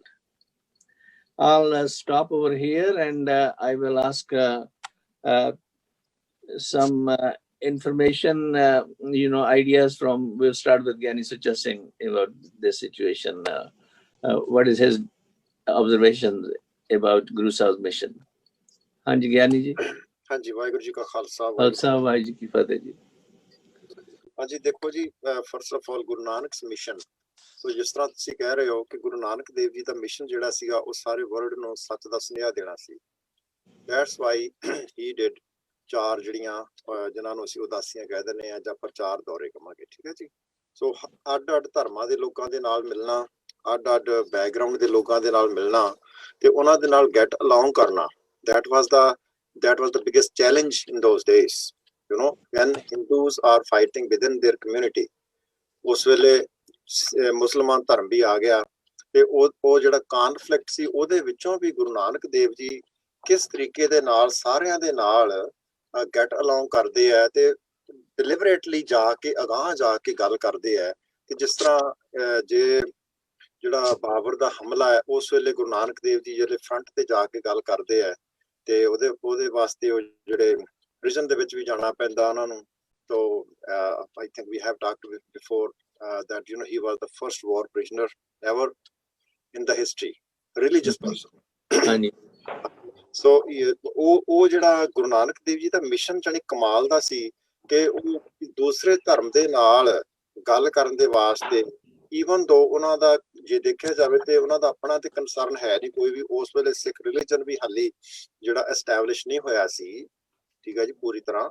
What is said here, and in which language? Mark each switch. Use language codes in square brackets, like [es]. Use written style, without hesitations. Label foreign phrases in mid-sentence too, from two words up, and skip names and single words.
[en] I'll stop over here and I will ask some information, ideas from. We'll start with Gyani Sucha Singh about this situation. What is his observations about Guru Sahib's mission? [pa] ਹਾਂਜੀ ਗਿਆਨੀ ਜੀ. ਹਾਂਜੀ ਵਾਹਿਗੁਰੂ ਜੀ ਕਾ ਖ਼ਾਲਸਾ. ਖ਼ਾਲਸਾ ਵਾਹਿਗੁਰੂ ਜੀ ਕੀ ਫ਼ਤਿਹ ਜੀ. ਹਾਂਜੀ ਦੇਖੋ ਜੀ [en] first of all Guru Nanak's mission [pa] ਸੋ ਜਿਸ ਤਰ੍ਹਾਂ ਤੁਸੀਂ ਕਹਿ ਰਹੇ ਹੋ ਕਿ ਗੁਰੂ ਨਾਨਕ ਦੇਵ ਜੀ ਦਾ ਮਿਸ਼ਨ ਜਿਹੜਾ ਸੀਗਾ ਉਹ ਸਾਰੇ ਵਰਲਡ ਨੂੰ ਸੱਚ ਦਾ ਸੁਨੇਹਾ ਦੇਣਾ ਸੀ [en] that's why he did 4 [pa] ਜਿਹੜੀਆਂ ਜਿਨ੍ਹਾਂ ਨੂੰ ਅਸੀਂ ਉਦਾਸੀਆਂ ਕਹਿ ਦਿੰਦੇ ਆ ਜਾਂ ਪ੍ਰਚਾਰ ਦੌਰੇ ਕਹਾਂਗੇ ਠੀਕ ਹੈ ਜੀ ਸੋ ਅੱਡ-ਅੱਡ ਧਰਮਾਂ ਦੇ ਲੋਕਾਂ ਦੇ ਨਾਲ ਮਿਲਣਾ ਅੱਡ-ਅੱਡ ਬੈਕਗ੍ਰਾਉਂਡ ਦੇ ਲੋਕਾਂ ਦੇ ਨਾਲ ਮਿਲਣਾ ਤੇ ਉਹਨਾਂ ਦੇ ਨਾਲ [en] get along [pa] ਕਰਨਾ [en] that was the biggest challenge in those days. When Hindus are fighting within their community, [pa] ਉਸ ਵੇਲੇ ਮੁਸਲਮਾਨ ਧਰਮ ਵੀ ਆ ਗਿਆ ਤੇ ਉਹ ਜਿਹੜਾ ਕਨਫਲਿਕਟ ਸੀ ਉਹਦੇ ਵਿੱਚੋਂ ਵੀ ਗੁਰੂ ਨਾਨਕ ਦੇਵ ਜੀ ਕਿਸ ਤਰੀਕੇ ਦੇ ਨਾਲ ਸਾਰਿਆਂ ਦੇ ਨਾਲ [en] get along [pa] ਕਰਦੇ ਆ ਤੇ ਡਿਲੀਬਰੇਟਲੀ ਜਾ ਕੇ ਅਗਾਂਹ ਜਾ ਕੇ ਗੱਲ ਕਰਦੇ ਆ। ਤੇ ਜਿਸ ਤਰ੍ਹਾਂ ਜਿਹੜਾ ਬਾਬਰ ਦਾ ਹਮਲਾ ਹੈ ਉਸ ਵੇਲੇ ਗੁਰੂ ਨਾਨਕ ਦੇਵ ਜੀ ਜਿਹੜੇ ਫਰੰਟ ਤੇ ਜਾ ਕੇ ਗੱਲ ਕਰਦੇ ਆ ਤੇ ਉਹਦੇ ਵਾਸਤੇ ਉਹ ਜਿਹੜੇ ਪ੍ਰਿਜ਼ਨ ਦੇ ਵਿੱਚ ਵੀ ਜਾਣਾ ਪੈਂਦਾ ਉਹਨਾਂ ਨੂੰ। [en] So I think we have talked before that he was the first war prisoner ever in the history, religious person. [pa] ਹਾਂਜੀ। So ਉਹ ਜਿਹੜਾ ਗੁਰੂ ਨਾਨਕ ਦੇਵ ਜੀ ਦਾ ਮਿਸ਼ਨ ਜਾਨੀ ਕਮਾਲ ਦਾ ਸੀ ਕਿ ਉਹ ਦੂਸਰੇ ਧਰਮ ਦੇ ਨਾਲ ਗੱਲ ਕਰਨ ਦੇ ਵਾਸਤੇ [en] even though [pa] ਉਹਨਾਂ ਦਾ ਜੇ ਦੇਖਿਆ ਜਾਵੇ ਤੇ ਉਹਨਾਂ ਦਾ ਆਪਣਾ ਤੇ ਕੰਸਰਨ ਹੈ ਨਹੀਂ ਕੋਈ ਵੀ। ਉਸ ਵੇਲੇ ਸਿੱਖ ਰਿਲੀਜਨ ਵੀ ਹਾਲੇ ਜਿਹੜਾ ਐਸਟੈਬਲਿਸ਼ ਨਹੀਂ ਹੋਇਆ ਸੀ, ਠੀਕ ਹੈ ਜੀ, ਪੂਰੀ ਤਰ੍ਹਾਂ।